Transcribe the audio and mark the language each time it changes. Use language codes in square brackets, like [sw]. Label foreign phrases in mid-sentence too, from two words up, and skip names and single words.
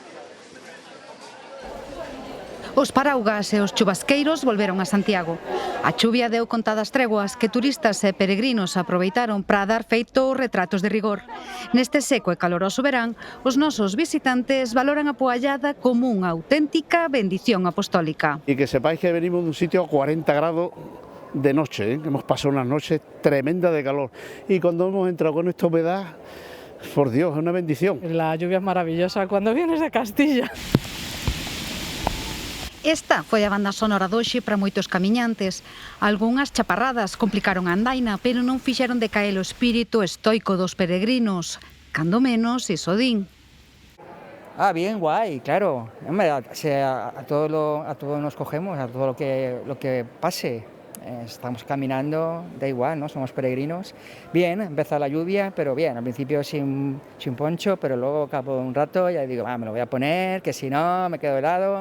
[gl] Os paraugas e os chubasqueiros volveron a Santiago. A chuvia deu contadas treguas que turistas e peregrinos aproveitaron para dar feito os retratos de rigor. Neste seco e caloroso verán, os nosos visitantes valoran a poallada como unha auténtica bendición apostólica. [es] Y que sepáis que venimos de un sitio a 40 grados de noche, hemos pasado una noche tremenda de calor y cuando hemos entrado con esta humedad, por Dios, es una bendición. La lluvia es maravillosa cuando vienes de Castilla. [gl] Esta foi a banda sonora doxe para moitos camiñantes. Algúnas chaparradas complicaron a andaina, pero non fixeron decaer o espírito estoico dos peregrinos, cando menos iso din. [es] Bien, guay, claro. Hombre, a todo nos cogemos, a todo lo que pase. Estamos caminando, da igual, ¿no? Somos peregrinos. Bien, empieza la lluvia, pero bien, al principio sin poncho, pero luego cabo un rato ya digo, me lo voy a poner, que si no me quedo helado.